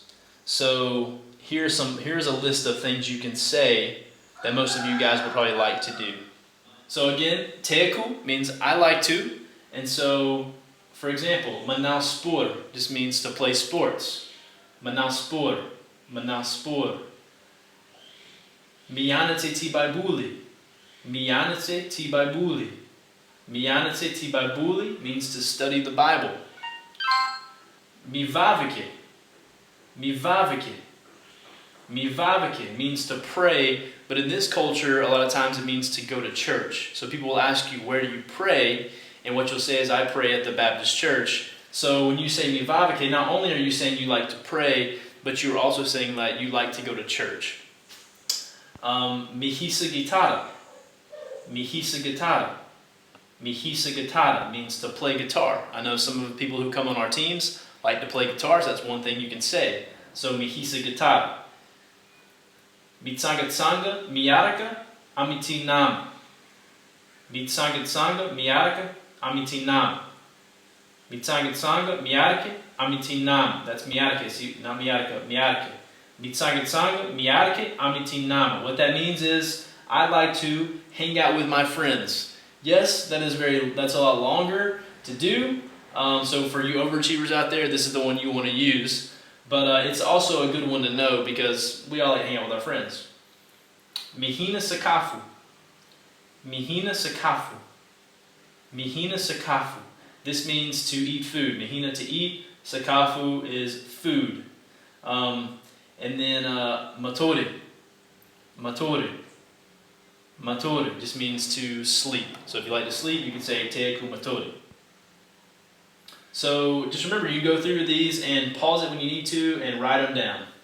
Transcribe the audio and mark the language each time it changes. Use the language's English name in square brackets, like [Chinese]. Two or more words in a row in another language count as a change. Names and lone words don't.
[English] So here's a list of things you can say that most of you guys would probably like to do. So again, teku means I like to, and so for example, [Malagasy] manau sport [English] just means to play sports. [Malagasy] Manau sport, manau sport. Mianate tibaibuli, mianate tibaibuli. Mianate ti Baibuli [English] means to study the Bible. [Malagasy] Mivavike. Mivavike. [English] Mivavike means to pray, but in this culture, a lot of times it means to go to church. So people will ask you, where do you pray? And what you'll say is, I pray at the Baptist church. So when you say mivavike, not only are you saying you like to pray, but you're also saying that you like to go to church. [Malagasy] Mihisa gitara. Mihisa gitara. Mihisa gitara [English] means to play guitar. I know some of the people who come on our teams like to play guitars. That's one thing you can say. So [Malagasy] mihisa gitara. Mitsanga miaraka amiti nam. Mitsanga miaraka amiti nam. Mitsanga miarake amiti nam. [English] That's miarake, see, not miaraka, miarake. [Malagasy] Mitsanga miarake amiti nam. [English] What that means is, I like to hang out with my friends. Yes, that's a lot longer to do. So for you overachievers out there, this is the one you want to use. But it's also a good one to know because we all like to hang out with our friends. [Malagasy] Mihina sakafu. Mihina sakafu. Mihina sakafu. [English] This means to eat food. Mihina to eat. Sakafu is food. And then matore. [Malagasy] Matore. [English] Matore just means to sleep. So if you like to sleep, you can say [Malagasy] teeku matore. [English] So just remember, you go through these and pause it when you need to and write them down.